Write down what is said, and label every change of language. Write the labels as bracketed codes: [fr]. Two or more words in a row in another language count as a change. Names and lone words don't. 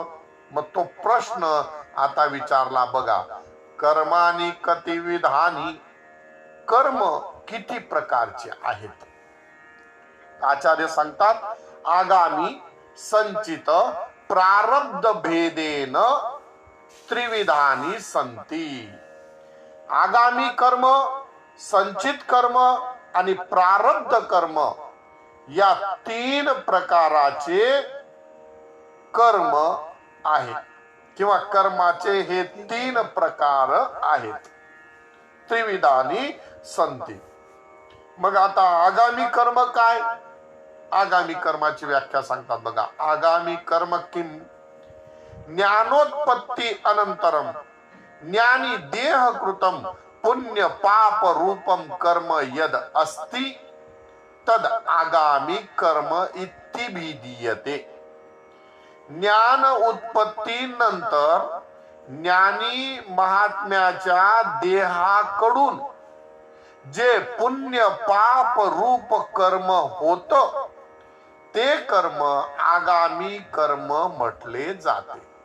[mr] मग तो प्रश्न आता विचारला बघा. [sa] कर्मानी कतिविधानी, [mr] कर्म किती प्रकारचे आहेत? आचार्य सांगतात, [sa] आगामी संचित प्रारब्ध भेदेन त्रिविधानी संती. [mr] आगामी कर्म, संचित कर्म आणि प्रारब्ध कर्म या तीन प्रकाराचे कर्म आहेत किंवा कर्माचे हे तीन प्रकार आहेत. [sa] त्रिविधानी संती. [mr] मग आता आगामी कर्म काय? आगामी कर्माची व्याख्या सांगतात बघा. [sa] आगामी कर्म किम ज्ञानोत्पत्ती अनंतरम ज्ञानी देह कृतम पुण्य पाप रूपम कर्म यद अस्ति तद आगामी कर्म इत्तिभिधीयते. [mr] ज्ञान उत्पत्ती नंतर ज्ञानी महात्म्याच्या देहाकडून जे पुण्य पाप रूप कर्म होत, ते कर्म आगामी कर्म म्हटले जाते.